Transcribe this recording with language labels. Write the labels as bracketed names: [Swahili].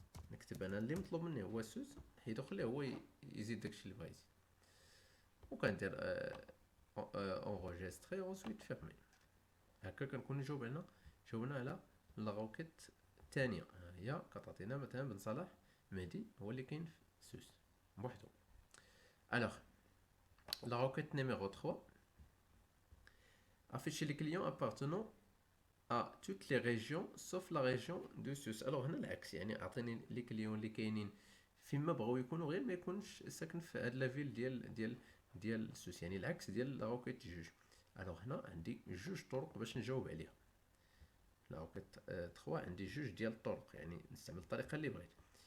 [Arabic] نكتب انا اللي مطلوب مني هو سوس، حيدو خليه هو يزيد داكشي اللي بغا يزيد، وكندير اونغيستري وانسويت فيرمي. هكا كنكونو جاوبنا على لا روكيت الثانيه. هي كتعطينا مثلا بن صلاح مهدي هو اللي كاين في سوس بوحدو. [French] Alors, la requête numéro 3 affiche les clients appartenant à toutes les régions sauf la région de Sus. [Arabic] Alors هنا العكس، يعني عطيني لي كليون اللي كاينين فيما بغاو يكونوا غير ما يكونش ساكن في هاد لافيل ديال سوس، يعني العكس ديال لا روكيت جوج. الوغ هنا عندي جوج طرق باش نجاوب عليها. لا روكيت 3 عندي جوج ديال الطرق، يعني نستعمل الطريقه اللي بغيت.